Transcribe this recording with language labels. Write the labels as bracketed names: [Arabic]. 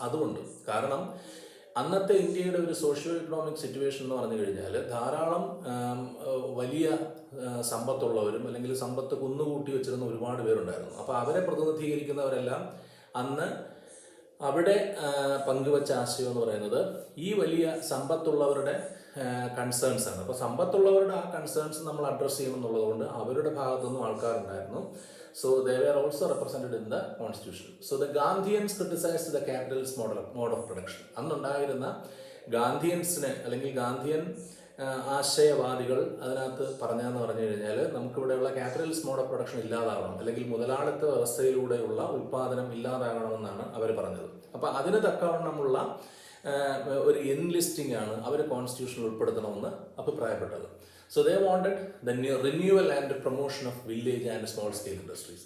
[Malayalam] അതുകൊണ്ട് കാരണം അന്നത്തെ ഇന്ത്യയുടെ ഒരു സോഷ്യോ എക്കണോമിക് സിറ്റുവേഷൻ എന്ന് പറഞ്ഞു കഴിഞ്ഞാൽ ധാരാളം വലിയ സമ്പത്തുള്ളവരും അല്ലെങ്കിൽ സമ്പത്ത് കുന്നുകൂട്ടി വെച്ചിരുന്ന ഒരുപാട് പേരുണ്ടായിരുന്നു. അപ്പോൾ അവരെ പ്രതിനിധീകരിക്കുന്നവരെല്ലാം അന്ന് അവിടെ പങ്കുവച്ച ആശയം എന്ന് പറയുന്നത് ഈ വലിയ സമ്പത്തുള്ളവരുടെ കൺസേൺസ് ആണ്. അപ്പോൾ സമ്പത്തുള്ളവരുടെ ആ കൺസേൺസ് നമ്മൾ അഡ്രസ്സ് ചെയ്യണമെന്നുള്ളത് കൊണ്ട് അവരുടെ ഭാഗത്തുനിന്നും ആൾക്കാരുണ്ടായിരുന്നു. [English] So they were also represented in the constitution. So the Gandhians criticized the capitalist mode of production. [Malayalam] അന്നുണ്ടായിരുന്ന ഗാന്ധിയൻസിനെ അല്ലെങ്കിൽ ഗാന്ധിയൻ ആശയവാദികൾ അതിനകത്ത് പറഞ്ഞതെന്ന് പറഞ്ഞു കഴിഞ്ഞാൽ നമുക്കിവിടെയുള്ള ക്യാപിറ്റലിസ്റ്റ് മോഡ് ഓഫ് പ്രൊഡക്ഷൻ ഇല്ലാതാവണം, അല്ലെങ്കിൽ മുതലാളിത്ത വ്യവസ്ഥയിലൂടെയുള്ള ഉൽപ്പാദനം ഇല്ലാതാകണമെന്നാണ് അവർ പറഞ്ഞത്. അപ്പോൾ അതിന് തക്കവണ്ണമുള്ള ഒരു എൻലിസ്റ്റിംഗ് ആണ് അവർ കോൺസ്റ്റിറ്റ്യൂഷനിൽ ഉൾപ്പെടുത്തണമെന്ന് അഭിപ്രായപ്പെട്ടത്. [English] So they wanted the renewal and promotion of village and small scale industries.